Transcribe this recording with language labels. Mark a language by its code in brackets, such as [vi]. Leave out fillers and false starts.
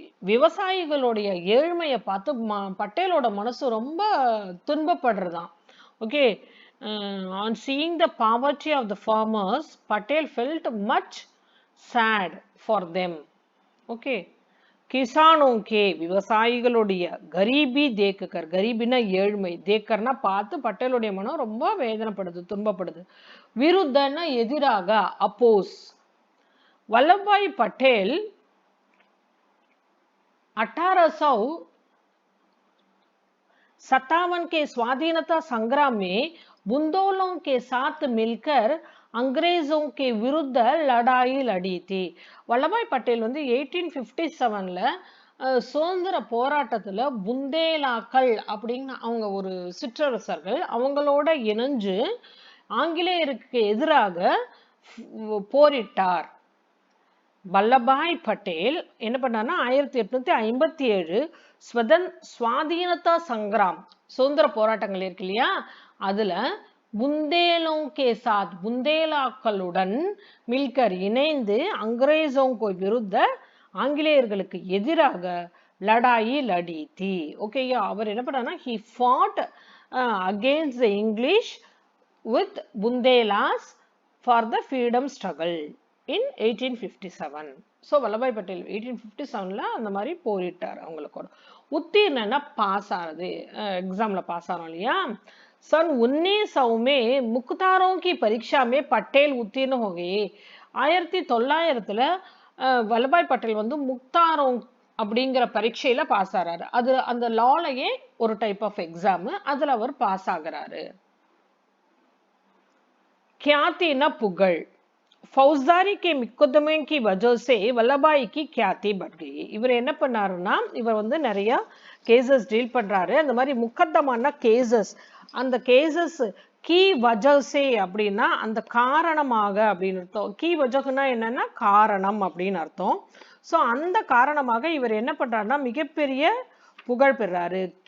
[ta] விவசாயிகளுடைய ஏழ்மையை பார்த்து பட்டேலோட மனசு ரொம்ப துன்பப்படுறதாம். Okay. [en] On seeing the poverty of the farmers, Patel felt much sad for them. Okay. [hi] किसानों के [ta] விவசாயிகளுடைய கரீபி தேக்கர், கரீபினா ஏழ்மை, தேக்கர்னா பார்த்து பட்டேலுடைய மனம் ரொம்ப வேதனைப்படுது, துன்பப்படுது. விருத்தனா எதிராக, அப்போஸ். [hi] வல்லபாய் பட்டேல் 1857 के स्वाधीनता संग्राम में बुंदेलों के साथ मिलकर अंग्रेजों के विरुद्ध लड़ाई लड़ी थी. [ta] வல்லபாய் பட்டேல் வந்து 1857ல சுதந்திர போராட்டத்துல புந்தேலாக்கள் அப்படின்னு அவங்க ஒரு சிற்றரசர்கள், அவங்களோட இணைஞ்சு ஆங்கிலேயருக்கு எதிராக போரிட்டார். வல்லபாய் பட்டேல் என்ன பண்ணார்னா 1857 சுவாதீனதா சங்கிராம், சுதந்திர போராட்டங்கள் இருக்கு இல்லையா, அதுல புந்தேலோं [hi] के साथ [ta] புந்தேலாக்களுடன் மில்கர் இணைந்து அங்கிரேசோங்கோ விருத்த ஆங்கிலேயர்களுக்கு எதிராக லடாயி லடி தி. ஓகேயா? அவர் என்ன பண்ணார்னா [en] he fought against the English with Bundelas for the freedom struggle in 1857. [ta] So Vallabhbhai Patel 1857ல அந்த மாதிரி போரிட்டார் அவங்களுக்கோட. உத்தீர்ணனா பாஸ் ஆகுது, எக்ஸாம்ல பாஸ் ஆகிறோம் இல்லையா. [hi] सन 1900 में मुख्तारों की परीक्षा में पटेल उत्तीर्ण हो गए. [ta] 1900ல வல்லபாய் பட்டேல் வந்து முக்தாரோங் அப்படிங்கிற பரீட்சையில பாஸ் ஆகிறாரு. அது அந்த லாலயே ஒரு டைப் ஆஃப் எக்ஸாம், அதுல அவர் பாஸ் ஆகிறாரு. ख्यातिना புகழ். [hi] फौजदारी के मुकदमे की वजह से वल्लभाई की ख्याति बढ़ गई. [ta] இவர் என்ன பண்ணாருன்னா, இவர் வந்து நிறைய கேசஸ் டீல் பண்றாரு. அந்த மாதிரி முக்கத்தமான கேசஸ், அந்த கேசஸ் கீ வஜசே அப்படின்னா அந்த காரணமாக அப்படின்னு அர்த்தம். கீ வஜகுனா என்னன்னா காரணம் அப்படின்னு அர்த்தம். ஸோ அந்த காரணமாக இவர் என்ன பண்றாருன்னா மிகப்பெரிய புகழ் பெறாரு.